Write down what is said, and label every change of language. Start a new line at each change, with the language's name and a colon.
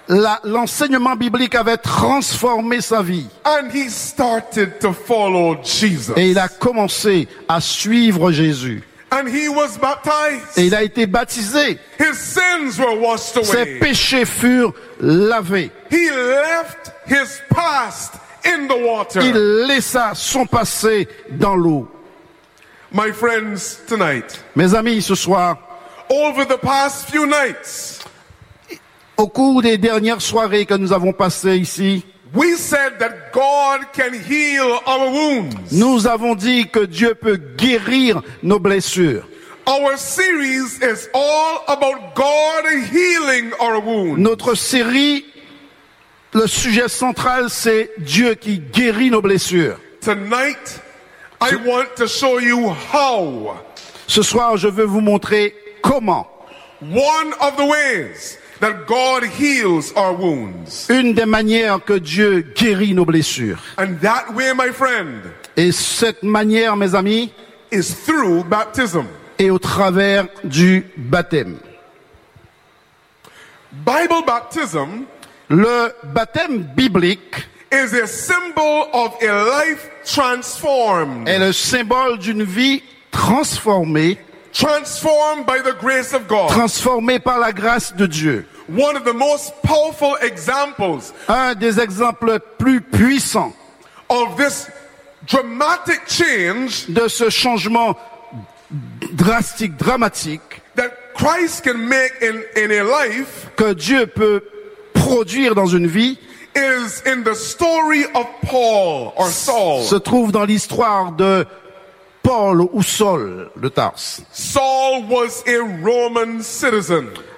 French: l'enseignement biblique avait transformé sa vie.
English: And he started to follow Jesus.
French: Et il a commencé à suivre Jésus.
English: And he was baptized.
French: Et il a été baptisé.
English: His sins were washed away.
French: Ses péchés furent lavés.
English: He left his past in the water.
French: Il laissa son passé dans l'eau.
English: My friends, tonight.
French: Mes amis, ce soir.
English: Over the past few nights.
French: Au cours des dernières soirées que nous avons passées ici.
English: We said that God can heal our wounds.
French: Nous avons dit que Dieu peut guérir nos blessures.
English: Our series is all about God healing our wounds.
French: Notre série, le sujet central, c'est Dieu qui guérit nos blessures.
English: Tonight, I want to show you how.
French: Ce soir, je veux vous montrer comment.
English: One of the ways that God heals our wounds.
French: Une des manières que Dieu guérit nos blessures.
English: And that way, my friend.
French: Et cette manière, mes amis,
English: is through baptism.
French: Et au travers du baptême.
English: Bible baptism.
French: Le baptême biblique
English: is a symbol of a life transformed.
French: Est le symbole d'une vie transformée.
English: Transformed by the grace of God.
French: Transformé par la grâce de Dieu.
English: One of the most powerful examples.
French: Un des exemples plus puissants.
English: Of this dramatic change.
French: De ce changement drastique, dramatique.
English: That Christ can make in a life.
French: Que Dieu peut produire dans une vie.
English: Is in the story of Paul or Saul.
French: Se trouve dans l'histoire de Paul ou Saul de Tarse.
English: Saul was a Roman citizen.